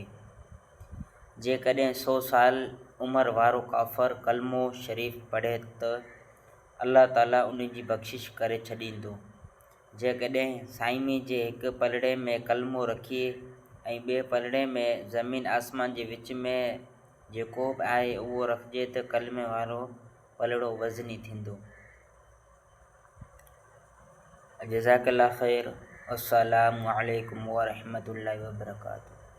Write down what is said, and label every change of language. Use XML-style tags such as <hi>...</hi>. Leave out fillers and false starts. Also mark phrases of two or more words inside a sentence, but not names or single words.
<sd>जेकॾहिं 100 साल उमिरि वारो काफ़िर कलमो शरीफ़ पढ़े त अल्लाह ताला उन जी बख़्शिश करे छॾींदो। जेकॾहिं साइमी जे हिकु पलड़े में कलमो रखी ऐं ॿिए पलड़े में ज़मीन आसमान जे विच में जेको बि आहे उहो रखिजे त कलमे वारो पलड़ो वज़नी थींदो।</sd> <ar>جزاك الله خير. السلام عليكم ورحمة الله وبركاته.</ar>